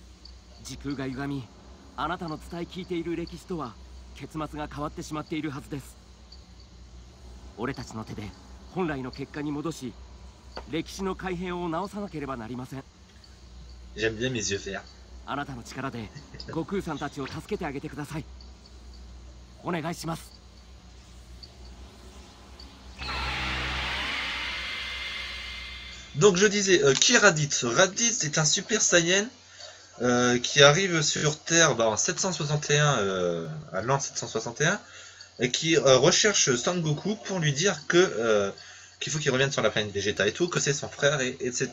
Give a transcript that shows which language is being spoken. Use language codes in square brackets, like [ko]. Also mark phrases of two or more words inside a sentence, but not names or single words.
[ja] 時空が歪み、あなたの伝え聞いている歴史とは結末が変わってしまっているはずです。俺たちの手で本来の結果に戻し、歴史の改変を直さなければなりません。 [fr] J'aime bien mes yeux verts. [ja] あなたの力で悟空さんたちを助けてあげてください。お願いします。 [fr] Donc je disais, qui est Raditz? Raditz est un Super Saiyan qui arrive sur Terre en 761, à l'an 761, et qui recherche Son Goku pour lui dire que qu'il faut qu'il revienne sur la planète Vegeta et tout, que c'est son frère, etc.